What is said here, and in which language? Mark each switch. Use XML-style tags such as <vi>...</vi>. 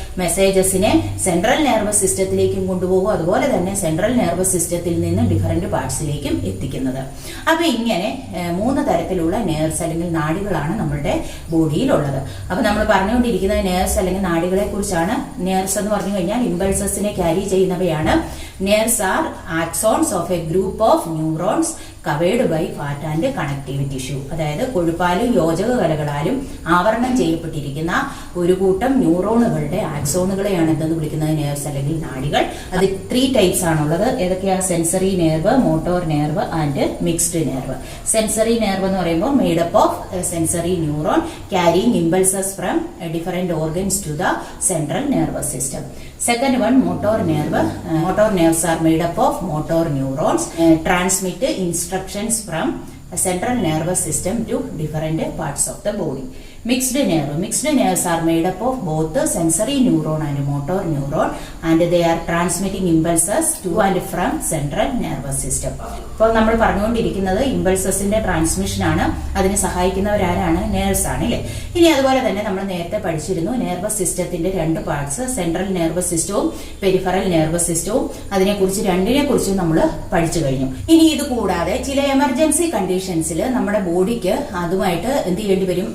<ml>മെസ്സേജസിനെ central nervous സിസ്റ്റത്തിലേക്കും കൊണ്ടുപോകും അതുപോലെ തന്നെ സെൻട്രൽ നെർവസ് സിസ്റ്റത്തിൽ നിന്ന് ഡിഫറെന്റ് പാർട്സിലേക്കും എത്തിക്കുന്നത്. അപ്പൊ ഇങ്ങനെ 3 തരത്തിലുള്ള നെർവ്സ് അല്ലെങ്കിൽ നാഡികളാണ് നമ്മുടെ ബോഡിയിലുള്ളത്. അപ്പൊ നമ്മൾ പറഞ്ഞുകൊണ്ടിരിക്കുന്നത് നെർവ്സ് അല്ലെങ്കിൽ നാഡികളെ കുറിച്ചാണ്. നെർവ്സ് എന്ന് പറഞ്ഞു കഴിഞ്ഞാൽ ഇമ്പൾസസിനെ carry ചെയ്യുന്നവയാണ്.</ml> <en>Nerves are axons of a group of neurons covered by fat and connective tissue.</en> <ml>അതായത് കൊഴുപ്പാലും യോജക കലകളാലും ആവരണം ചെയ്യപ്പെട്ടിരിക്കുന്ന ഒരു കൂട്ടം ന്യൂറോണുകളുടെ ആക്സോണുകളെയാണ് എന്തെന്ന് വിളിക്കുന്നത്? നെർവ്സ് അല്ലെങ്കിൽ നാഡികൾ. അത് 3 ടൈപ്സ് ആണുള്ളത്. ഏതൊക്കെയാ?</ml> <en>Sensory nerve, motor nerve and mixed nerve.</en> <ml>Sensory nerve എന്ന് പറയുമ്പോൾ</ml> <en>Made up of sensory neuron carrying impulses from different organs to the central nervous system. Second one, motor nerve. Motor nerves are made up of motor neurons, transmit instructions from central nervous system to different parts of the body. Mixed nerve. Mixed nerves are made up of both the sensory neuron and motor neuron, and they are transmitting impulses to and from central nervous system.</en> <ml>ഇപ്പോൾ നമ്മൾ പറഞ്ഞുകൊണ്ടിരിക്കുന്നത് ഇമ്പൾസസിന്റെ transmission ആണ്. അതിനെ സഹായിക്കുന്നവരാരാണ്? Nerves ആണ് അല്ലേ? ഇനി അതുപോലെ തന്നെ നമ്മൾ നേരത്തെ പഠിച്ചിരുന്നു നെർവസ് സിസ്റ്റത്തിന്റെ 2 പാർട്സ്, സെൻട്രൽ നെർവസ് സിസ്റ്റവും പെരിഫറൽ നെർവസ് സിസ്റ്റവും. അതിനെക്കുറിച്ച് രണ്ടിനെ കുറിച്ചും നമ്മൾ പഠിച്ചു കഴിഞ്ഞു. ഇനി ഇത് കൂടാതെ ചില എമർജൻസി കണ്ടീഷൻസിൽ നമ്മുടെ ബോഡിക്ക് അതുമായിട്ട് എന്ത് ചെയ്യേണ്ടി വരും?</ml>